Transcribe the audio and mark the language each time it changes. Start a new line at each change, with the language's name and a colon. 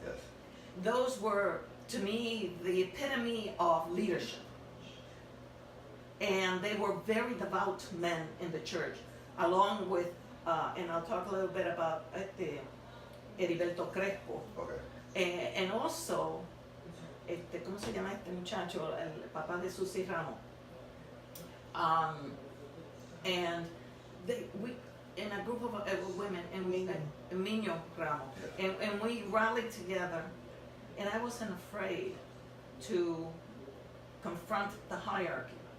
English: Yes. Those were, to me, the epitome of leadership. And they were very devout men in the church, along with, and I'll talk a little bit about Heriberto Crespo. Okay. And also,
Spanish: ¿cómo se llama este muchacho? El papá de Susi Ramos.
English: And we, in a group of women, and we, Miño Ramos, and we rallied together, and I wasn't afraid to confront the hierarchy.